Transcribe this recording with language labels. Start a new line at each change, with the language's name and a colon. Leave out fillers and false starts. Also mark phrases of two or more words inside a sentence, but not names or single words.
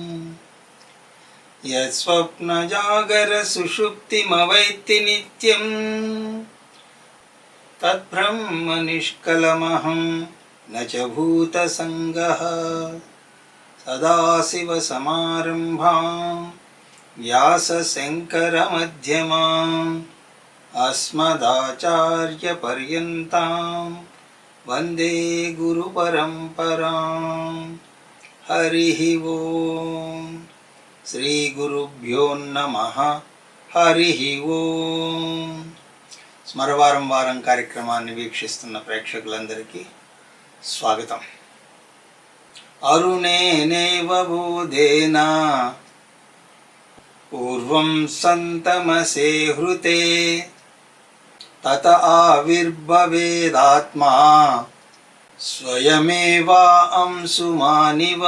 Sanskrit: यत्स्वप्नजागरसुषुप्तिमवैत्ति नित्यं तद्ब्रह्म निष्कलमहं न च भूतसङ्गः सदाशिवसमारम्भाम् व्यासशङ्करमध्यमाम् अस्मदाचार्यपर्यन्तां वन्दे गुरुपरम्पराम्। हरिः ओम् श्रीगुरुभ्यो नमः। हरिः ओम्।
Telugu: స్మరవారం వారం కార్యక్రమాన్ని వీక్షిస్తున్న ప్రేక్షకులందరికీ స్వాగతం.
Sanskrit: అరుణేనేవ బోధేనా పూర్వం సంతమసే హృతే తత ఆవిర్భవేదాత్మా స్వయమేవా అంశుమానివ.